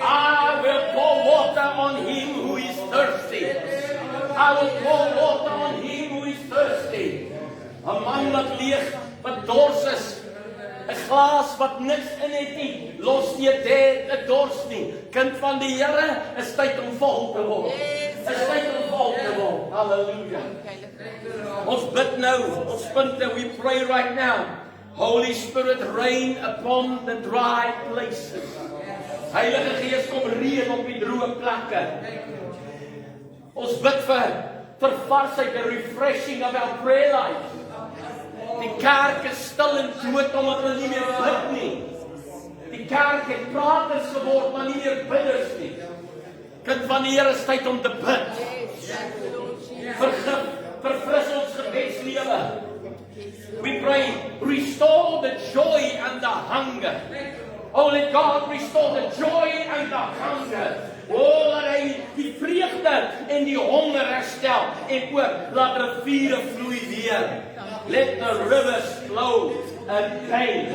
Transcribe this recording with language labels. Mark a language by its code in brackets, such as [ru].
[en] I will pour water on him who is thirsty. I will pour water on him who is thirsty. [af] 'n man wat leeg, wat dors is. 'n glas wat niks in het nie, los nie 'n dors nie. Kind van die Here, is tyd om vol te word. Is tyd om vol te word. Hallelujah. Ons bid nou, ons punte, [en] we pray right now. Holy Spirit, rain upon the dry places. [af] Heilige Gees, kom reën op die droë plekke. Ons bid vir varsheid, [en] the refreshing of our prayer life. [af] Die kerk is stil en dood omdat hulle nie meer bid nie. Die kerk het praters geword, maar nie meer bidders nie. Kind van die Here, is tyd om te bid. Verfris ons gebedslewe. [en] We pray, restore the joy and the hunger. Oh, let God restore the joy and the hunger. [af] Oh, laat hy die vreugde en die honger herstel. En ook, laat riviere vloei weer. [en] Let the rivers flow again.